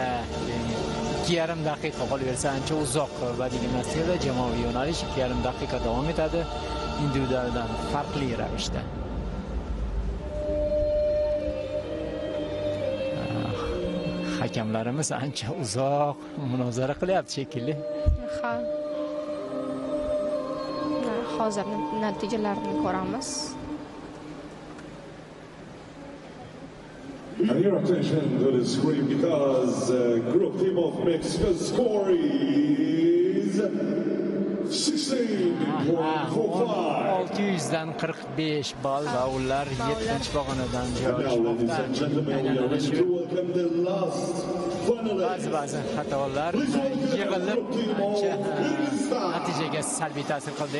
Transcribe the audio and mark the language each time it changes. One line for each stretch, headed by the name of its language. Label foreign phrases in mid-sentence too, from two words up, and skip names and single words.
Uzbek: 2,5 daqiqa qolaversa, ancha uzoq badiiy gimnastikada jamoaviy yo'nalish 2,5 daqiqa davom etadi, individualdan farqli ravishda. Hakamlarimiz ancha uzoq munozara qilyapti shekilli. Ha. Hozir natijalarni ko'ramiz.
English: And your attention to the screen because group team of Mexico score is 16.45.
Uzbek: 600dan 45 ball va ular 7-chi pog'onadan joylashmoqda. Ba'zi xatolar yig'ilib natijaga salbiy ta'sir qildi.